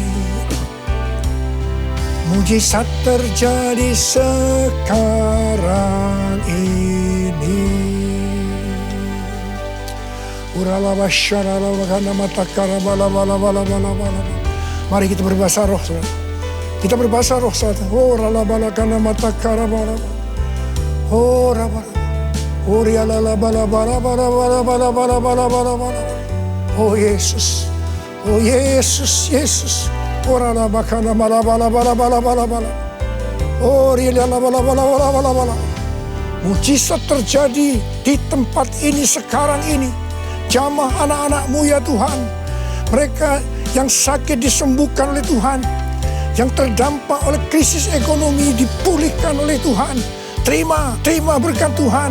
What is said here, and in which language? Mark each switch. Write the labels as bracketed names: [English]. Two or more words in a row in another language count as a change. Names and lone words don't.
[Indonesian] Mujizat terjadi sekarang ini. Mari kita berbahasa roh, saudara. Kita berbahasa roh, saudara. Oh, ralabalakana matakara bala. Oh, rabala. Oh, rialala bala bala bala bala bala bala bala bala bala. Oh, Yesus. Oh, Yesus, Yesus. Oh, ralabakana bala bala bala bala bala bala. Oh, rialala bala bala bala bala bala. Mujizat terjadi di tempat ini sekarang ini. Jamah anak-anak-Mu ya Tuhan. Mereka yang sakit disembuhkan oleh Tuhan. Yang terdampak oleh krisis ekonomi dipulihkan oleh Tuhan. Terima berkat Tuhan.